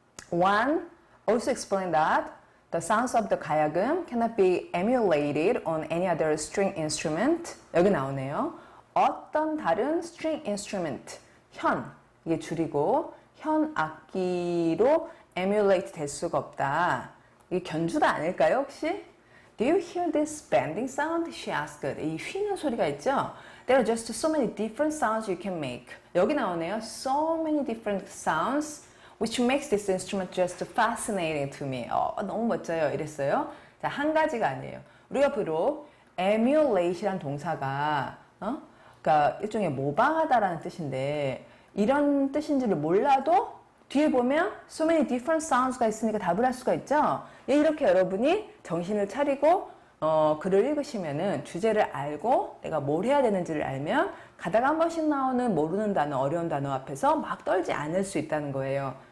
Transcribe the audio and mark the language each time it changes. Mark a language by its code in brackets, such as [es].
[en] One also explained that the sounds of the 가야금 cannot be emulated on any other string instrument. [ko] 여기 나오네요. 어떤 다른 string instrument, 현, 이게 줄이고 현 악기로 emulate 될 수가 없다. 이게 견주다 아닐까요, 혹시? [en] Do you hear this bending sound? [ko] She asked. 이 휘는 소리가 있죠? [en] There are just so many different sounds you can make. [ko] 여기 나오네요. [en] So many different sounds, which makes this instrument just fascinating to me. [ko] 너무 멋져요. 이랬어요. 자, 한 가지가 아니에요. 우리가 비록 emulate이란 동사가, 그러니까 일종의 모방하다라는 뜻인데, 이런 뜻인지를 몰라도 뒤에 보면 so many different sounds 가 있으니까 답을 할 수가 있죠. 이렇게 여러분이 정신을 차리고 글을 읽으시면은 주제를 알고 내가 뭘 해야 되는지를 알면 가다가 한 번씩 나오는 모르는 단어, 어려운 단어 앞에서 막 떨지 않을 수 있다는 거예요.